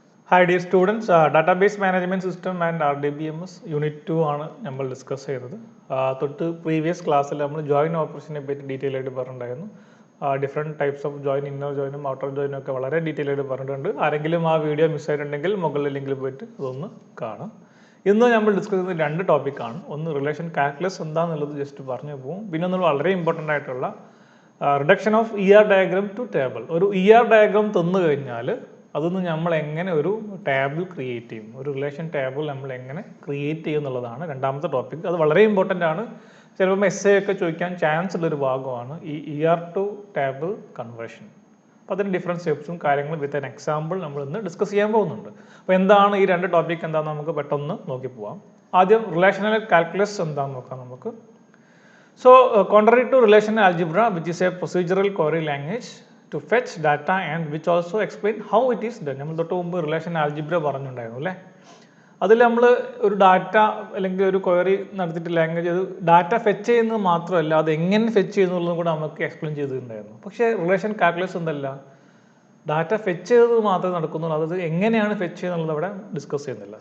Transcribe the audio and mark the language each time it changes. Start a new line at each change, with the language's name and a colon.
English: Hi dear students, database management system and RDBMS
Malayalam: unit 2 ആണ് നമ്മൾ discuss ചെയ്തത്. തൊട്ട് പ്രീവിയസ് ക്ലാസ്സിൽ നമ്മൾ ജോയിൻ ഓപ്പറേഷനെ പറ്റി ഡീറ്റെയിൽ ആയിട്ട് പറഞ്ഞിട്ടുണ്ടായിരുന്നു. Different types of join, inner ജോയിനും outer ജോയിനും ഒക്കെ വളരെ ഡീറ്റെയിൽ ആയിട്ട് പറഞ്ഞിട്ടുണ്ട്. ആരെങ്കിലും ആ വീഡിയോ മിസ്സായിട്ടുണ്ടെങ്കിൽ മുകളിൽ ലിങ്കിൽ പോയിട്ട് അതൊന്ന് കാണാം. ഇന്ന് നമ്മൾ ഡിസ്കസ് ചെയ്യുന്ന രണ്ട് ടോപ്പിക്കാണ്. ഒന്ന് റിലേഷൻ കാൽക്കുലസ് എന്താണെന്നുള്ളത് ജസ്റ്റ് പറഞ്ഞു പോകും. പിന്നെ ഒന്ന് വളരെ ഇമ്പോർട്ടൻ്റ് ആയിട്ടുള്ള reduction of diagram to table. ഒരു ഡയഗ്രാം തന്നു കഴിഞ്ഞാൽ അതൊന്ന് നമ്മൾ എങ്ങനെ ഒരു ടേബിൾ ക്രിയേറ്റ് ചെയ്യും, ഒരു റിലേഷൻ ടേബിൾ നമ്മൾ എങ്ങനെ ക്രിയേറ്റ് ചെയ്യും എന്നുള്ളതാണ് രണ്ടാമത്തെ ടോപ്പിക്. അത് വളരെ ഇമ്പോർട്ടൻ്റ് ആണ്. ചിലപ്പോൾ എസ് ഒക്കെ ചോദിക്കാൻ ചാൻസ് ഉള്ളൊരു ഭാഗമാണ് ഈ ടു ടേബിൾ കൺവേർഷൻ. അപ്പോൾ അതിന് ഡിഫറെൻറ്റ് സ്റ്റെപ്സും കാര്യങ്ങളും വിത്ത് ആൻ എക്സാമ്പിൾ നമ്മൾ ഇന്ന് ഡിസ്കസ് ചെയ്യാൻ പോകുന്നുണ്ട്. അപ്പോൾ എന്താണ് ഈ രണ്ട് ടോപ്പിക് എന്താണെന്ന് നമുക്ക് പെട്ടെന്ന് നോക്കി പോവാം. ആദ്യം റിലേഷണൽ കാൽക്കുലസ് എന്താണെന്ന് നോക്കാം നമുക്ക്.
English: So, contrary to relational algebra, which is a procedural query language to fetch data and which also explain how it is done.
Malayalam: നമ്മൾ തൊട്ട് മുമ്പ് റിലേഷണൽ ആൽജിബ്ര പറഞ്ഞിട്ടുണ്ടായിരുന്നു അല്ലേ. അതിൽ നമ്മൾ ഒരു ഡാറ്റ അല്ലെങ്കിൽ ഒരു ക്വയറി നടത്തിയിട്ട് ലാംഗ്വേജ് അത് ഡാറ്റ ഫെച്ച് ചെയ്യുന്നത് മാത്രമല്ല, അത് എങ്ങനെ ഫെച്ച് ചെയ്യുന്നുള്ളതും കൂടെ നമുക്ക് എക്സ്പ്ലെയിൻ ചെയ്തിട്ടുണ്ടായിരുന്നു. പക്ഷേ റിലേഷൻ കാൽക്കുലസ് എന്തല്ല, ഡാറ്റ ഫെച്ച് ചെയ്തത് മാത്രമേ നടക്കുന്നുള്ളൂ, അത് എങ്ങനെയാണ് ഫെച്ച് ചെയ്യുന്നത് അവിടെ ഡിസ്കസ് ചെയ്യുന്നില്ല.